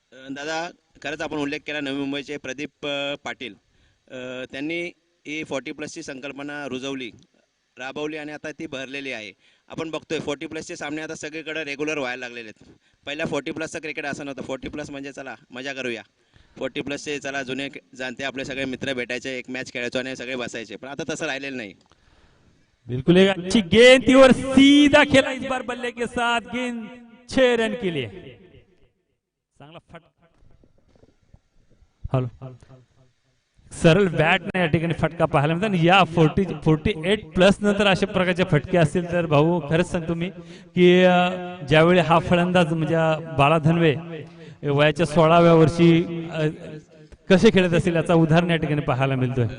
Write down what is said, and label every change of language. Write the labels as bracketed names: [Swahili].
[Marathi] दादा खरंच आपण उल्लेख केला नवी मुंबईचे प्रदीप पाटील, त्यांनी ही 40+ संकल्पना राबवली आणि आता ती भरलेली आहे. आपण बघतोय 40+ सामने आता सगळीकडे रेग्युलर व्हायला लागलेले आहेत. पहिल्या 40+ क्रिकेट असं नव्हतं. 40+ म्हणजे चला मजा करूया, 40+ चला जुने जाणते आपले सगळे मित्र भेटायचे, एक मॅच खेळायचो आणि सगळे बसायचे, पण आता तसं राहिलेलं नाही. [Hindi] बिल्कुल एक अच्छी गेंद थी और सीधा खेला इस बार बल्ले के साथ, गेंद 6 रन के लिए. [Marathi] चांगला फट हॅलो सरळ बॅटने या ठिकाणी फटका पाहायला मिळतो. आणि या 48+ नंतर अशा प्रकारचे फटके असतील तर भाऊ खरंच सांगतो मी की ज्यावेळी हा फलंदाज म्हणजे बाळा धनवे वयाच्या 16व्या वर्षी कसे खेळत असतील याचा उदाहरण या ठिकाणी पाहायला मिळतोय.